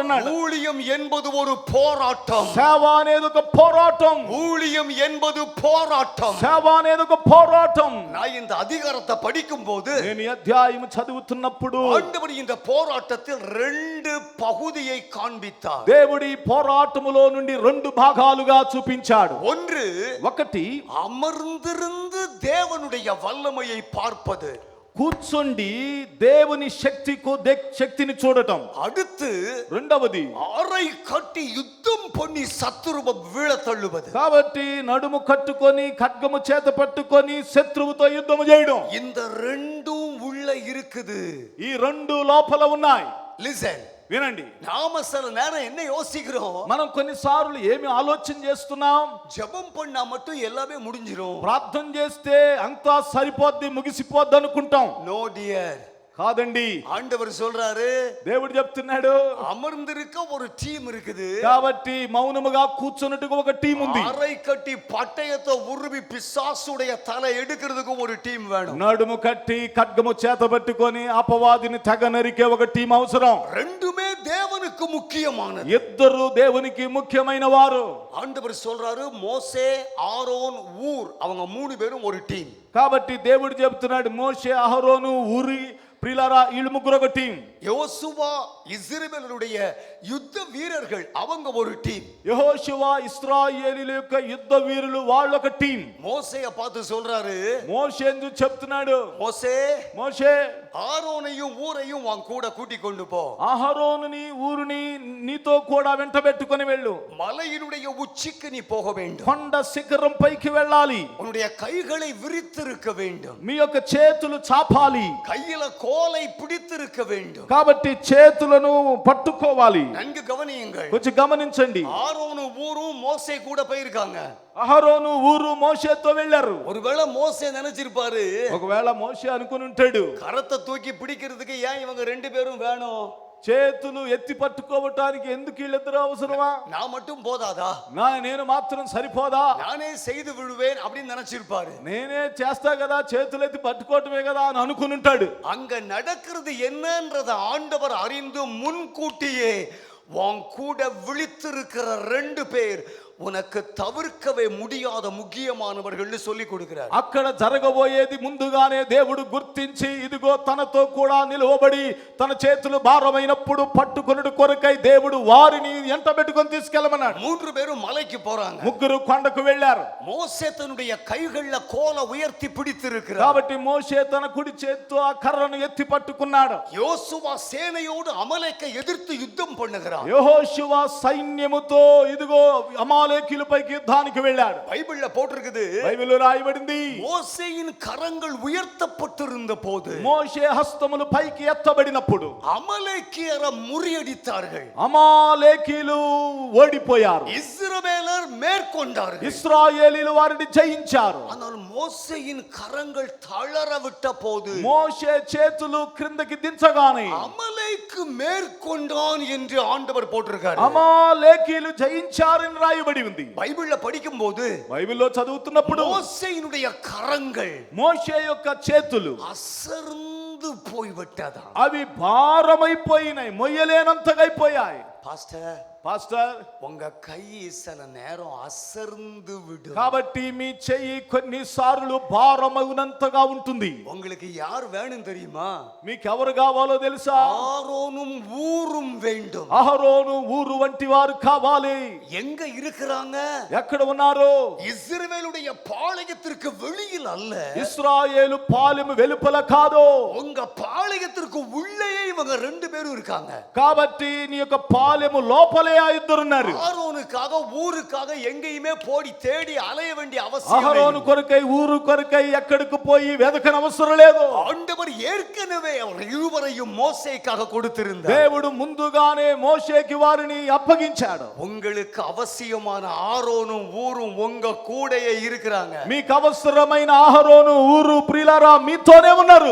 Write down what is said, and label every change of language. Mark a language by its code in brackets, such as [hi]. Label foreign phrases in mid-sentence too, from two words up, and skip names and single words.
[ta] ஊழியம் என்பது ஒரு போராட்டம். [te] సేవ అనేది ఒక పోరాటం. [ta] ஊழியம் என்பது போராட்டம். [te] సేవ అనేది ఒక పోరాటం. [ta] நான் இந்த அதிகாரத்தை படிக்கும் போது [te] నేను ఈ అధ్యాయము చదువుతున్నప్పుడు [ta] ஆண்டவர் இந்த போராட்டத்தில் 2 பகுதியை காண்பித்தார். [te] దేవుడి పోరాటములో నుండి 2 భాగాలుగా చూపించాడు. [ta] ஒன்று, [te] ఒకటి [ta] அமர்ந்திருந்து தேவனுடைய வல்லமையை பார்ப்பது. [te] కూర్చొండి దేవుని శక్తిని చూడటం. [ta] அடுத்து, [te] రెండవది [ta] அறை கட்டி யுத்தம் பண்ணி சத்துருவை வீழ தள்ளுவது. [te] కాబట్టి నడుము కట్టుకొని ఖడ్గము చేత పట్టుకొని శత్రువుతో యుద్ధము చేయడం. [ta] இந்த 2ம் உள்ள இருக்குது. [te] ఈ 2 లోపల ఉన్నాయి. [ta] லிசன், [te] వినండి. [ta] நாம சில நேரம் என்ன யோசிக்கிறோம்? [te] మనం కొన్నిసార్లు ఏమి ఆలోచన చేస్తున్నాం? [ta] ஜெபம் பண்ணா மட்டும் எல்லாமே முடிஞ்சிரும். [te] ప్రార్థన చేస్తే అంతా సరిపోద్ది, ముగిసిపోద్ది అనుకుంటాం. [en] No dear, [te] కాదండి. [ta] ஆண்டவர் சொல்றாரு, [te] దేవుడు చెప్తున్నాడు, [ta] அமர்ந்திருக்க ஒரு டீம் இருக்குது. [te] కాబట్టి మౌనముగా కూర్చున్నట్టుగా ఒక టీం ఉంది. [ta] அறை கட்டி பட்டயத்தை உருவி பிசாசுடைய தலை எடுக்கிறதுக்கு ஒரு டீம் வேணும். [te] నడుము కట్టి ఖడ్గము చేత పట్టుకొని అపవాదిని తెగ నరికే ఒక టీం అవసరం. [ta] ரெண்டுமே தேவனுக்கு முக்கியமானது. [te] ఇద్దరు దేవునికి ముఖ్యమైన వారు. [ta] ஆண்டவர் சொல்றாரு, மோசே, ஆரோன், ஊர், அவங்க 3 பேரும் ஒரு டீம். [te] కాబట్టి దేవుడు చెప్తున్నాడు, మోషే, అహరోను, ఊరి ప్రియులారా, వీళ్ళు ముగ్గురు ఒక టీం. [ta] யோசுவா, இஸ்ரவேலுடைய யுத்த வீரர்கள், அவங்க ஒரு டீம். [te] యెహోషువ, ఇశ్రాయేలీయుల యొక్క యుద్ధ వీరులు, వాళ్ళు ఒక టీం. [ta] மோசேய பார்த்து சொல்றாரு, [te] మోషేను చెప్తున్నాడు, [ta] மோசே, [te] మోషే [ta] ஆரோனையும் ஊரையும் உன் கூட கூட்டிக் கொண்டு போ. [te] అహరోనుని ఊరిని నీతో కూడా వెంట పెట్టుకొని వెళ్ళు. [ta] மலையினுடைய உச்சிக்கு நீ போக வேண்டும். [te] కొండ శిఖరం పైకి వెళ్ళాలి. [ta] உன்னுடைய கைகளை விரித்திருக்க வேண்டும். [te] మీ యొక్క చేతులు చాపాలి. [ta] கையில கோலை பிடித்திருக்க வேண்டும். [te] కాబట్టి చేతులను పట్టుకోవాలి. [ta] நன்கு கவனியுங்கள். [te] కొంచెం గమనించండి. [ta] ஆரோனும் ஊரும் மோசே கூட போயிருக்காங்க. [te] అహరోను ఊరు మోషేతో వెళ్ళారు. [ta] ஒருவேளை மோசே நினைச்சிருப்பாரு, [te] ఒకవేళ మోషే అనుకుని ఉంటాడు, [ta] கரத்தை தூக்கி பிடிக்கிறதுக்கு ஏன் இவங்க 2 பேரும் வேணும்? [te] చేతులు ఎత్తి పట్టుకోవటానికి ఎందుకు వీళ్ళిద్దరు అవసరమా? [ta] நான் மட்டும் போதாதா? [te] నేను మాత్రం సరిపోదా? [ta] நானே செய்து விடுவேன் அப்படின்னு நினைச்சிருப்பாரு. [te] నేనే చేస్తా కదా, చేతులు ఎత్తి పట్టుకోవటమే కదా అని అనుకుని ఉంటాడు. [ta] அங்க நடக்கிறது என்னன்றத ஆண்டவர் அறிந்து முன்கூட்டியே உன் கூட விழித்திருக்கிற 2 பேர் உனக்கு தவிர்க்கவே முடியாத ముఖ్యமானவர்கள் சொல்லி கொடுக்கிறார். [te] అక్కడ జరగబోయేది ముందుగానే దేవుడు గుర్తించి, ఇదిగో తనతో కూడా నిలవబడి తన చేతులు భారమైనప్పుడు పట్టుకొనుడు కొరకై దేవుడు వారిని ఎంట పెట్టుకొని తీసుకెళ్ళమన్నాడు. [ta] 3 பேரும் மலைக்கு போறாங்க. [te] ముగ్గురు కొండకు వెళ్ళారు. [ta] மோசே தன்னுடைய கைகள்ல கோலை உயர்த்தி பிடித்திருக்கிறார். [te] కాబట్టి మోషే తన కుడి చేత్తో ఆ కర్రను ఎత్తి పట్టుకున్నాడు. [ta] யோசுவா சேனையோடு அமலேக்கை எதிர்த்து யுத்தம் பண்ணுகிறார். [te] యెహోషువ సైన్యముతో ఇదిగో అమాలేకీయుల అమాలేకీయులపైకి యుద్ధానికి వెళ్ళాడు. [ta] బైబిள்ல போட்டிருக்குது, [te] బైబిల్లో రాయబడింది, [ta] மோசேயின் கரங்கள் உயர்த்தப்பட்டிருந்த போது [te] మోషే హస్తములు పైకి ఎత్తబడినప్పుడు [ta] அமலேக்கியரை முறியடித்தார்கள், [te] అమాలేకీయులు ఓడిపోయారు, [ta] இஸ்ரவேலர் மேற்கொண்டார்கள். [te] ఇశ్రాయేలీయులు వారిని జయించారు. [ta] ஆனால் మోసేயின் கரங்கள் தளர விட்ட போது [te] మోషే చేతులు క్రిందకి దించగానే [ta] அமலேக்கு மேற்கொண்டான் என்று ஆண்டவர் போட்டிருக்காரு. [te] అమాలేకీయులు జయించారని రాయబడి ఉంది. [ta] బైబిள்ல படிக்கும்போது [te] బైబిల్లో చదువుతున్నప్పుడు [ta] மோசேயினுடைய கரங்கள் [te] మోషే యొక్క చేతులు [ta] அசர்ந்து போய்விட்டதா. [te] అవి భారమైపోయినాయి, మొయ్యలేనంతగా అయిపోయాయి. [ta] பாஸ்டர், [te] పాస్టర్, [ta] உங்க கை சில நேரம் அசர்ந்து விடும். [te] కాబట్టి మీ చెయ్యి కొన్నిసార్లు భారమవునంతగా ఉంటుంది. [ta] உங்களுக்கு யார் வேணும் தெரியுமா? [te] మీకు ఎవరు కావాలో తెలుసా? [ta] ஆரோனும் ஊரும் வேண்டும். [te] అహరోను ఊరు వంటి వారు కావాలి. [ta] எங்க இருக்கிறாங்க? [te] ఎక్కడ ఉన్నారు? [ta] இஸ்ரவேலுடைய பாளையத்திற்கு வெளியில் அல்ல, [te] ఇశ్రాయేలు పాలెము వెలుపల కాదు, [ta] உங்க பாளையத்திற்கு உள்ளே இவங்க ரெண்டு பேரும் இருக்காங்க. [te] కాబట్టి నీ యొక్క పాలెము లోపలే ఆ ఇద్దరున్నారు. [ta] ஆரோனுக்காக ஊருக்காக எங்கேயுமே போடி தேடி அலைய வேண்டிய அவசியம் [te] అహరోను కొరకై ఊరు కొరకై ఎక్కడికి పోయి వెదకన అవసరం లేదు. [ta] ஆண்டவர் ஏற்கனவே அவர் இருவரையும் மோசேக்காக கொடுத்திருந்தார். [te] దేవుడు ముందుగానే మోషేకి వారిని అప్పగించాడు. [ta] உங்களுக்கு அவசியமான ஆரோனும் ஊரும் உங்க கூடயே இருக்கிறாங்க. [te] మీకు అవసరమైన అహరోను ఊరు ప్రియులారా మీతోనే ఉన్నారు.